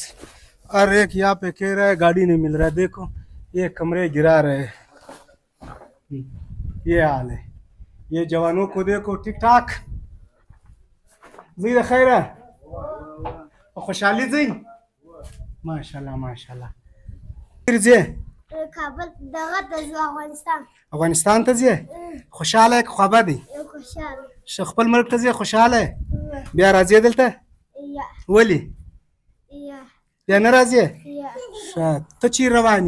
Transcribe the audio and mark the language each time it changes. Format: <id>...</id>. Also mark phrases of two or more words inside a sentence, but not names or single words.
<ur>اور ایک یہاں پہ کہہ رہا ہے گاڑی نہیں مل رہا ہے۔ دیکھو یہ کمرے گرا رہے ہیں، یہ حال ہے. یہ جوانوں کو دیکھو ٹھیک ٹھاک جی خیر ہے خوشحالی جی ماشاءاللہ ماشاءاللہ پھر جی</ur> <ps>کابل دغه د افغانستان افغانستان ته ځې خوشاله خبر دی یو خوشاله خپل ملک ته ځې خوشاله بیا راځي دلته یا ولی یا بیا نه راځي یا ته چی روانې</ps>